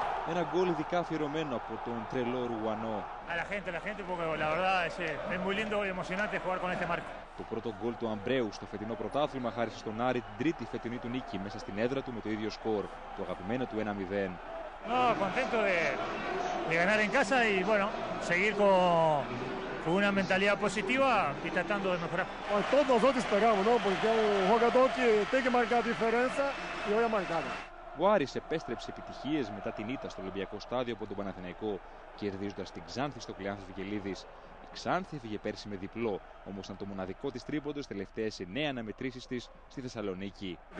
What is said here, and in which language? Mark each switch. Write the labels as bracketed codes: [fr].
[el] Ένα γκολ ειδικά αφιερωμένο από τον τρελό Ρουγανό. [es] La gente, porque la verdad es muy lindo y emocionante jugar con este marco. [el] Το πρώτο γκολ του Αμπρέου στο φετινό πρωτάθλημα χάρισε στον Άρη την τρίτη φετινή του νίκη μέσα στην έδρα του με το ίδιο σκορ, το αγαπημένο του 1-0. [es] No, contento de ganar en casa y bueno, seguir con una mentalidad positiva y tratando de mejorar. Todos nosotros esperamos, ¿no? Porque es un jugador que tiene que marcar diferencia y hoy ha marcado. [el] Ο Άρης επέστρεψε επιτυχίες μετά την ήττα στο Ολυμπιακό Στάδιο από τον Παναθηναϊκό, κερδίζοντας την Ξάνθη στο Κλεάνθης Βικελίδης. Η Ξάνθη έφυγε πέρσι με διπλό, όμως ήταν το μοναδικό της τρίποντο στις τελευταίες 9 αναμετρήσεις της στη Θεσσαλονίκη.